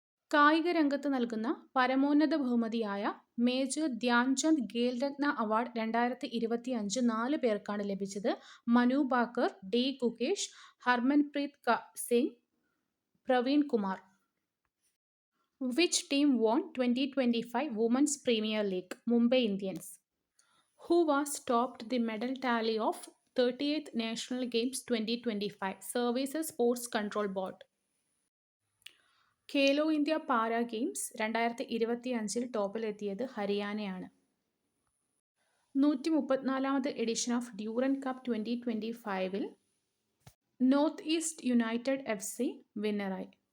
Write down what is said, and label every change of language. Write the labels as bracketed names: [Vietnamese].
[Malayalam] കായിക രംഗത്ത് നൽകുന്ന പരമോന്നത ബഹുമതിയായ മേജർ ധ്യാൻചന്ദ് ഖേൽരത്ന അവാർഡ് 2025 4 പേർക്കാണ് ലഭിച്ചത്. Manu Bhaker, D Gukesh, Harmanpreet Singh, Praveen Kumar. [English] Which team won 2025 Women's Premier League? Mumbai Indians. Who was topped the medal tally of 38th National Games 2025? Services Sports Control Board. [Malayalam] Khelo India para games 2025 ടോപ്പിലെത്തിയത് ഹരിയാനയാണ്. 134ാമത് edition of Durand cup 2025 north east United FC വിന്നറായി.